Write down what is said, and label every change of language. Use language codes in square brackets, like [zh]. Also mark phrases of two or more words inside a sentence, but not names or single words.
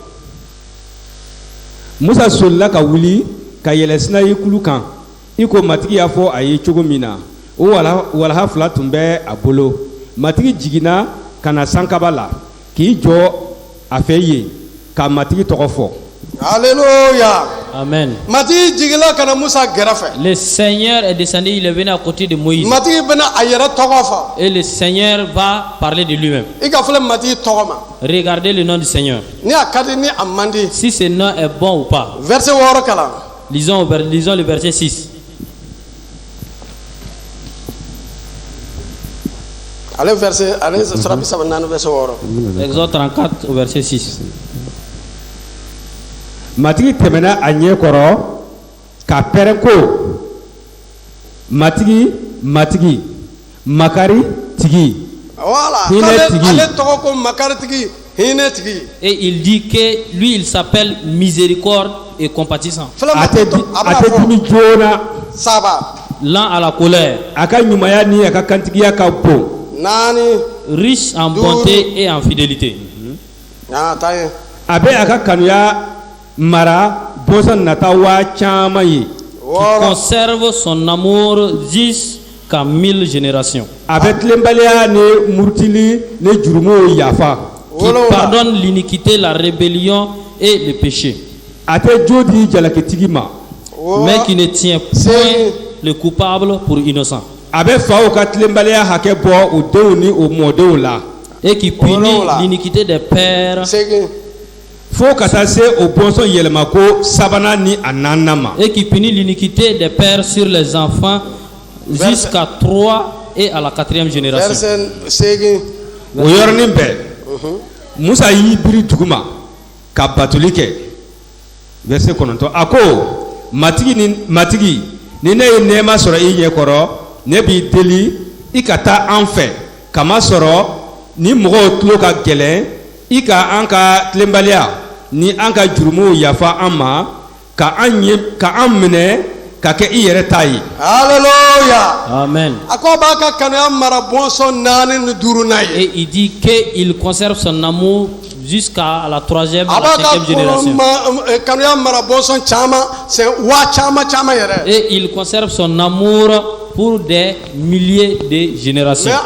[bm] Musa solila ka wuli ka yɛlɛ sinayi kulu kan i ko matigi y'a fɔ a ye cogo min na o walaha fila tun bɛ a bolo matigi jiginna ka na sankaba la k'i jɔ a fɛ yen ka matigi tɔgɔ fɔ. Alléluia. Amen. [fr] Le Seigneur est descendu, il est venu à côté de Moïse. Et le Seigneur va parler de lui-même. Regardez le nom du Seigneur. Si ce nom est bon ou pas. Lisons le verset 6. Exode 34 au verset 6. [bm] Matigi tɛmɛna a ɲɛ kɔrɔ ka pɛrɛn ko matigi makari tigi hinɛ tigi. [fr] Et il dit que lui il s'appelle miséricorde et compatissant. [bm] A tɛ dimi joona [fr] lent à la colère. [bm] A ka ɲumanya ni a ka kantigiya ka bon. [fr] Riche en bonté et en fidélité. [bm] A bɛ a ka kanuya mara bɔnsɔn nata waa caman ye. [fr] Qui conserve son amour jusqu'à 1000 générations. [bm] A bɛ tilenbaliya ni murutili ni jurumu yafa. [fr] Qui pardonne l'iniquité, la rébellion et le péché. [bm] A tɛ jo di jalakitigi ma. [fr] Mais qui ne tient point le coupable pour innocent. [bm] A bɛ faw ka tilenbaliya hakɛ bɔ o denw ni o mɔdenw la. [fr] Et qui punit l'iniquité des pères. [bm] Fo ka taa se o bɔnsɔn yɛlɛma ko sabanan ni a naaninan ma. [fr] Et qui punit l'iniquité des pères sur les enfants jusqu'à 3 et à la 4e génération. [bm] O yɔrɔnin bɛɛ Musa y'i biri duguma ka batoli kɛ verset 9 a ko matigi ni ne ye nɛɛma sɔrɔ i ɲɛ kɔrɔ ne b'i deli i ka taa an fɛ kamasɔrɔ ni mɔgɔw tulo ka gɛlɛn i ka an ka tilenbaliya ni an ka jurumuw yafa an ma ka an minɛ ka kɛ i yɛrɛ ta ye. Alléluia. Amen. [fr] Et il dit qu'il conserve son amour jusqu'à la 3e et la 5e génération. Et il conserve son amour pour des milliers de générations.